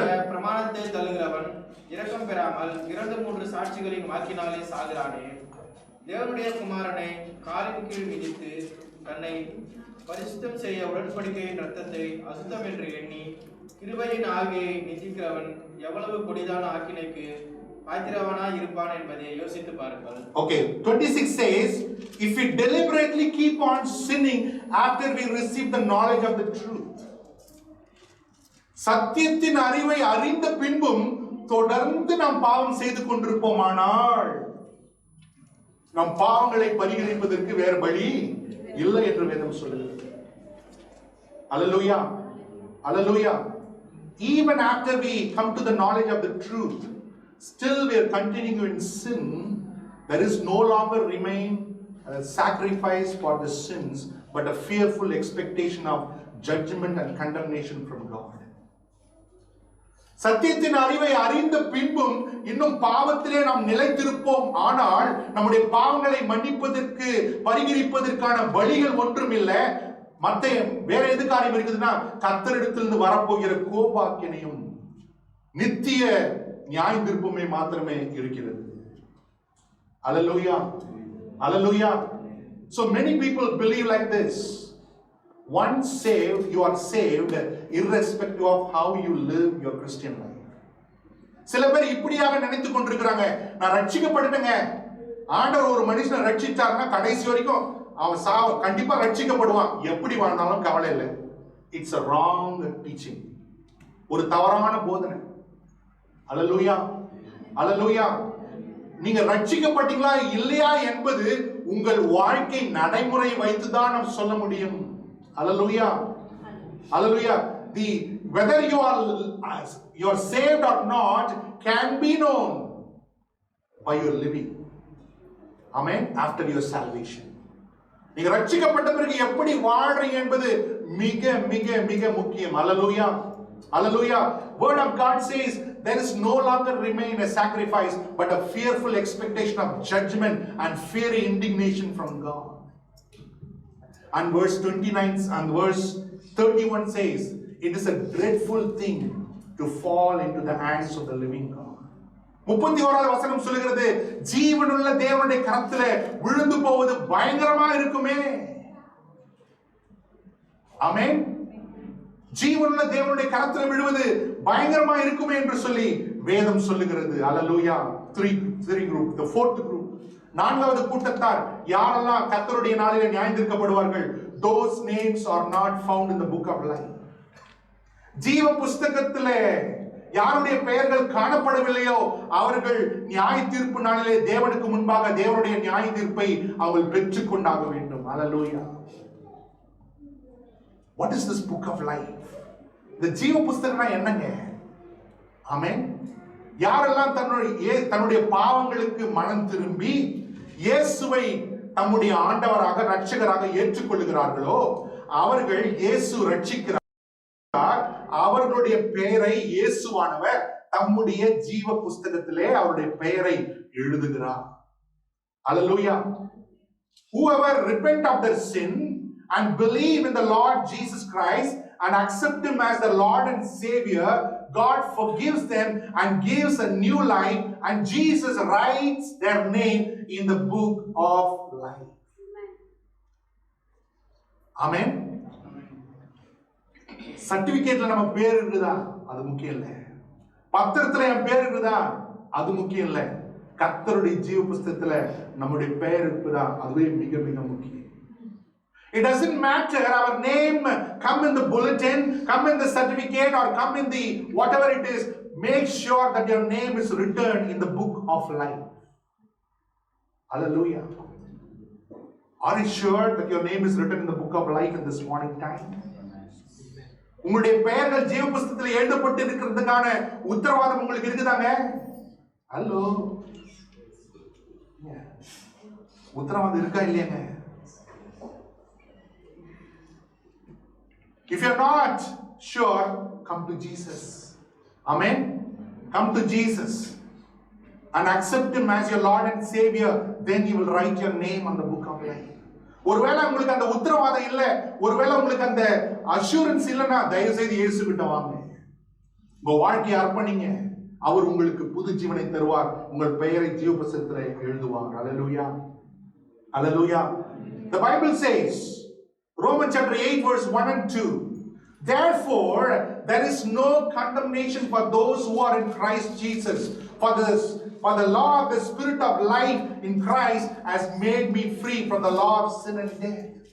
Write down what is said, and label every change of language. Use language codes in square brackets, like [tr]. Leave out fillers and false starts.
[ta] பிரமாணத்தை தள்ளுகிறவன் இரக்கம் பெறாமல் 2-3 சாட்சிகளின் வாக்கினாலே சாகிறானே. தேவனுடைய குமாரனை காலின் கீழ் மிதித்து தன்னை பரிசுத்தம் செய்ய உடன்படிக்கையின் ரத்தத்தை அசுத்தம் என்று எண்ணி கிருபையின் ஆவியை நிந்திக்கிறவன் எவ்வளவு கொடிதான ஆக்கினைக்கு பாத்திரவனாய் இருப்பான் என்பதை யோசித்து பாருங்கள். [en] Okay, 26 says, if we deliberately keep on sinning after we receive the knowledge of the truth. [ta] சத்தியத்தின் அறிவை அறிந்த பின்பும் தொடர்ந்து நாம் பாவம் செய்து கொண்டிருப்போமானால் நம் பாவங்களை பரிகரிப்பதற்கு வேறு வழி இல்லை என்று வேதம் சொல்லுகிறது. அல்லேலூயா, அல்லேலூயா. [en] Even after we come to the knowledge of the truth, still we are continuing in sin. There is no longer remain a sacrifice for the sins, but a fearful expectation of judgment and condemnation from God. [ta] சத்தியத்தின் அறிவை அறிந்த பின்பும் இன்னும் பாவத்திலே நாம் நிலைத்திருப்போம். ஆனால் நம்முடைய பாவங்களை மன்னிப்பதற்கு பரிகரிப்பதற்கான வழிகள் ஒன்றும் இல்லை. மத்த வேற எது காரியம் இருக்குதுன்னா கர்த்தரிடத்திலிருந்து வரப்போகிற கோபாக்கினையும் நித்திய நியாய தீர்ப்புமே மாத்திரமே இருக்கிறது. Hallelujah. Hallelujah. [en] So many people believe like this. Once saved, you are saved irrespective of how you live your Christian life. [ta] சில பேர் இப்படியாக நினைத்துக் கொண்டிருக்கிறாங்க, நான் ரட்சிக்கப்பட்டுட்டேங்க, ஆண்டவர் ஒரு மனுஷனை ரட்சிச்சாருன்னா கடைசி வரைக்கும் அவன் கண்டிப்பா ரட்சிக்கப்படுவான், எப்படி வாழ்ந்தாலும் கவலை இல்லை. [en] It's a wrong teaching. [ta] ஒரு தவறான போதனை. Hallelujah. Hallelujah. நீங்க ரட்சிக்கப்பட்டீங்களா இல்லையா என்பது உங்கள் வாழ்க்கை நடைமுறை வைத்துதான் நாம் சொல்ல முடியும். [en] Hallelujah. Hallelujah. Whether you are saved or not can be known by your living. Amen. After your salvation. [ta] நீங்க ரட்சிக்கப்பட்ட பிறகு எப்படி வாழ்றீங்க என்பது மிக மிக மிக முக்கியம். [en] Hallelujah. Hallelujah. Word of God says there is no longer remain a sacrifice but a fearful expectation of judgment and fiery indignation from God. And verse 29 and verse 31 says it is a dreadful thing to fall into the hands of the living God. [ta] 31வது வசனம் சொல்கிறது, ஜீவனுள்ள தேவனுடைய கரத்திலே விழுந்து போவது பயங்கரமா இருக்குமே. ஆமென். ஜீவனுள்ள தேவனுடைய கரத்திலே விழுவது பயங்கரமா இருக்குமே என்று சொல்லி வேதம் சொல்லுகிறது. [en] Hallelujah. Three group, the fourth group. [ta] நான்காவது கூட்டத்தார் யாரெல்லாம் கர்த்தருடைய நாளிலே நியாயந்தீர்க்கப்படுவார்கள்? [en] Those names are not found in the book of life. [ta] ஜீவ புஸ்தகத்திலே யாருடைய பெயர்கள் காணப்படவில்லையோ அவர்கள் நியாய தீர்ப்பு நாளிலே தேவனுக்கு முன்பாக தேவனுடைய நியாய தீர்ப்பை அவர்கள் பெற்றுக் கொண்டாக வேண்டும். [en] Hallelujah. What is this book of life? [ta] இந்த ஜீவ புஸ்தகம்னா என்னங்க? ஆமென். யாரெல்லாம் தன்னுடைய பாவங்களுக்கு மனம் திரும்பி இயேசுவை தம்முடைய ஆண்டவராக இரட்சகராக ஏற்றுக்கொள்கிறார்களோ அவர்கள் இயேசு ரட்சிக்கிறார், அவர்களுடைய பெயரை இயேசுவானவர் தம்முடைய ஜீவ புஸ்தகத்திலே அவருடைய பெயரை எழுதுகிறார். [en] Hallelujah. Whoever repent of their sin and believe in the Lord Jesus Christ and accept him as the Lord and Savior, God forgives them and gives a new life, and Jesus writes their name in the book of life. Amen. [ta] சர்டிபிகேட்ல நம்ம பேர் இருக்குதா அது முக்கியம் இல்ல, பத்திரத்துல என் பேர் இருக்குதா அது முக்கியம் இல்ல, கர்த்தருடைய ஜீவ புஸ்தகத்துல நம்முடைய பெயர் இருக்குதா அதுவே மிக மிக முக்கியம். [en] It doesn't matter our name come in the bulletin, come in the certificate or come in the whatever it is, make sure that your name is written in the book of life. Hallelujah. Are you sure that your name is written in the book of life in this morning time? [ta] உங்களுடைய பெயர்கள் ஜீவ புஸ்தகத்தில் எழுதப்பட்டு இருக்கிறதுக்கான உத்தரவாதம் உங்களுக்கு இருக்குதாங்க? Hello, உத்தரவாதம் இருக்கா இல்லையாங்க? [en] If you're not sure, come to Jesus. Amen. Come to Jesus and accept him as your Lord and Savior. Then he will write your name on the book of life. [ta] ஒருவேளை உங்களுக்கு அந்த உத்தரவாதம் இல்ல, ஒருவேளை உங்களுக்கு அந்த அஷூரன்ஸ் இல்லைன்னா தயவு செய்து இயேசு கிட்ட வாங்க, உங்க வாழ்க்கையை அர்ப்பணிங்க, அவர் உங்களுக்கு புது ஜீவனை தருவார், உங்கள் பெயரை ஜீவ புஸ்தகத்தில் எழுதுவார். [en] Hallelujah. Hallelujah. The Bible says, Romans chapter 8 verse 1 and 2, therefore there is no condemnation for those who are in Christ Jesus, for the law of the Spirit of life in Christ has made me free from the law of sin and death.